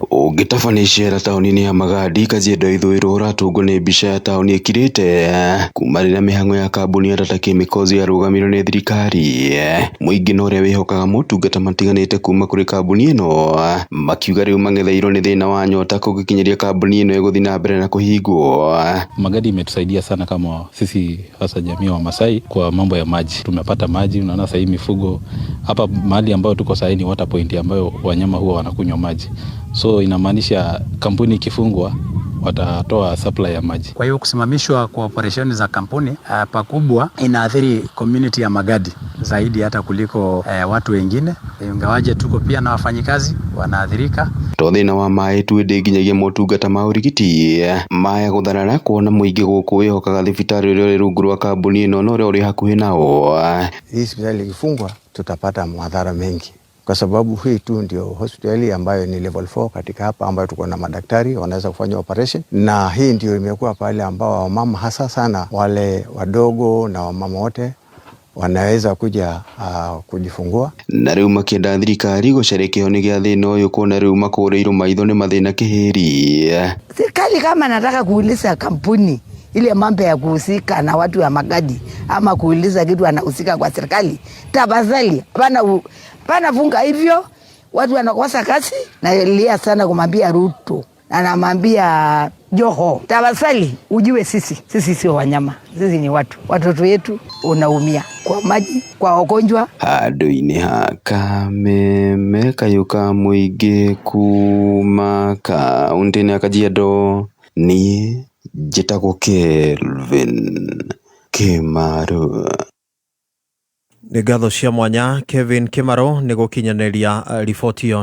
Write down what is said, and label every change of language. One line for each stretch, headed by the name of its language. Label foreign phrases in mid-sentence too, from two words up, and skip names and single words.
Kikuyu: Ũngĩtabania icera taũni-inĩ ya Magadi, Kajiado ithũĩro ũratũngwo nĩ mbica ya taũni ĩkirĩte kuma rĩrĩa mĩhang'o ya kambuni ya Tata Chemicals yarũgamirwo nĩ thirikari. Mũingĩ na ũrĩa wĩhokaga motungata matiganĩte kuma kũrĩ kambuni ĩno makiuga rĩu mang'etheirwo nĩ thĩna wa nyota kũgĩkinyeria kambuni ĩno ĩgũthiĩ na mbere na kũhingwo.
Swahili: Magadi imetusaidia sana kama sisi hasa jamii wa Masai kwa mambo ya maji. Tumepata maji, unaona sasa hii mifugo hapa mahali ambayo tuko sasa ni
English: water point
Swahili: ambayo wanyama huwa wanakunywa maji. So inamaanisha kampuni ikifungwa watatoa supply ya maji. Kwa hiyo kusimamishwa kwa operesheni za kampuni pakubwa inaathiri community ya Magadi zaidi hata kuliko watu wengine. Ingawaje tuko pia na wafanyikazi wanaathirika.
Kikuyu: Thĩna wa maĩ twĩndĩ nginyagia motungata ma ũrigiti maya gũtharara kuona mũingĩ gũkũ wĩhokaga thibitarĩ ũrĩa ũrĩ rungu rwa kambuni ĩno na ũrĩa ũrĩ hakuhĩ nao.
Swahili: Hii hospitali ikifungwa tutapata madhara mengi, kwa sababu hii tu ndio hospitali ambayo ni level 4 katika hapa, ambayo tuko na madaktari wanaweza kufanya operation, na hii ndio imekuwa pale ambao wamama hasa sana wale wadogo na wamama wote wanaweza kuja kujifungua.
Kikuyu: Na rĩu makĩenda thirikari gũcerekeo nĩ gĩa thĩna ũyũ kuona rĩu makũrĩirwo maitho nĩ mathĩna kĩhĩri.
Swahili: Serikali kama nataka kuuliza kampuni ile mambo ya kuhusika na watu wa Magadi ama kuuliza kitu anahusika kwa serikali, tafadhali pana funga hivyo, watu wanakosa kazi. Na lia sana kumwambia Ruto na namwambia Joho, tafadhali ujue sisi sio wanyama, sisi ni watu. Watoto wetu unaumia kwa maji, kwa ugonjwa.
Kikuyu: Handũ-inĩ ha Kameme kayuka mũingĩ kuma kaunti-inĩ ya Kajiado, niĩ njĩtagwo Kelvin Kimaro. Nĩ ngatho cia mwanya Kevin Kimaro nĩ gũkinyanĩria riboti ĩyo.